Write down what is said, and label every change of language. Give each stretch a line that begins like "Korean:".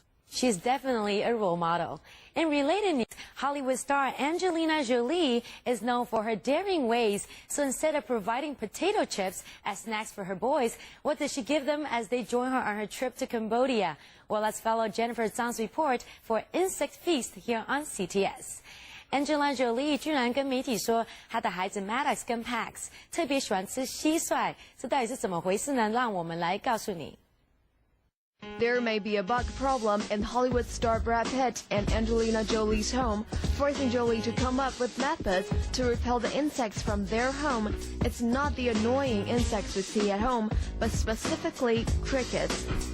English: She's definitely a role model. In related news, Hollywood star Angelina Jolie is known for her daring ways. So instead of providing potato chips as snacks for her boys, what does she give them as they join her on her trip to Cambodia? Well, let's follow Jennifer Zhang's report for Insect Feast here on CTS.
Chinese: Angelina Jolie 居然跟媒体说，她的孩子 Maddox 跟 Pax 特别喜欢吃蟋蟀，这到底是怎么回事呢？让我们来告诉你。
English: There may be a bug problem in Hollywood star Brad Pitt and Angelina Jolie's home, forcing Jolie to come up with methods to repel the insects from their home. It's not the annoying insects we see at home, but specifically crickets.